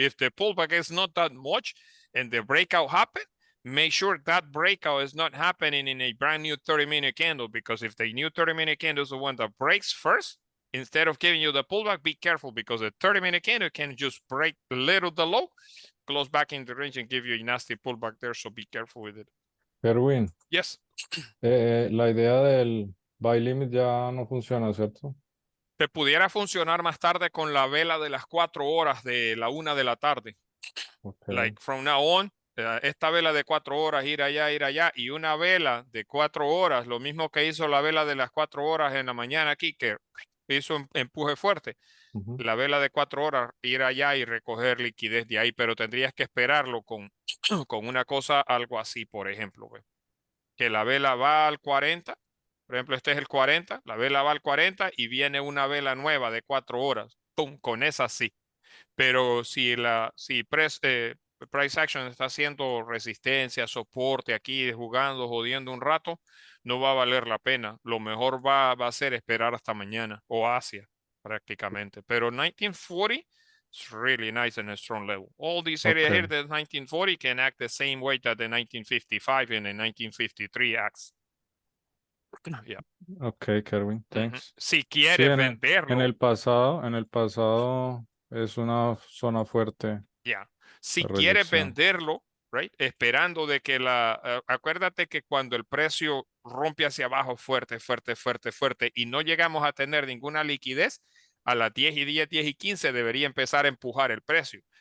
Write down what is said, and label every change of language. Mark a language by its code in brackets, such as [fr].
[en] If the pullback is not that much and the breakout happen, make sure that breakout is not happening in a brand new 30-minute candle, because if the new 30-minute candle is the one that breaks first, instead of giving you the pullback, be careful, because the 30-minute candle can just break a little the low, close back in the range and give you a nasty pullback there. So be careful with it. Kerwin, Yes. [es] la idea del buy limit ya no funciona, ¿cierto? Te pudiera funcionar más tarde con la vela de las 4 horas de la 1 de la tarde. [en] Okay. Like from now on, [es] esta vela de 4 horas, ir allá, y una vela de 4 horas, lo mismo que hizo la vela de las 4 horas en la mañana aquí, que hizo un empuje fuerte. La vela de 4 horas, ir allá y recoger liquidez de ahí, pero tendrías que esperarlo con una cosa, algo así, por ejemplo, que la vela va al 40, por ejemplo, este es el 40, la vela va al 40 y viene una vela nueva de 4 horas, ¡pum!, con esa sí. Pero si price action está haciendo resistencia, soporte aquí, jugando, jodiendo un rato, no va a valer la pena. Lo mejor va a ser esperar hasta mañana o hacia prácticamente. [en] Pero 1940 is really nice and a strong level. All these areas here, the 1940 can act the same way that the 1955 and the 1953 acts. Yeah. Ok, Kerwin, thanks. [es] Si quieres venderlo. En el pasado es una zona fuerte. [en] Yeah. [es] Si quieres venderlo, right, esperando de que acuérdate que cuando el precio rompe hacia abajo fuerte y no llegamos a tener ninguna liquidez, a las 10 y 10, 10 y 15 debería empezar a empujar el precio.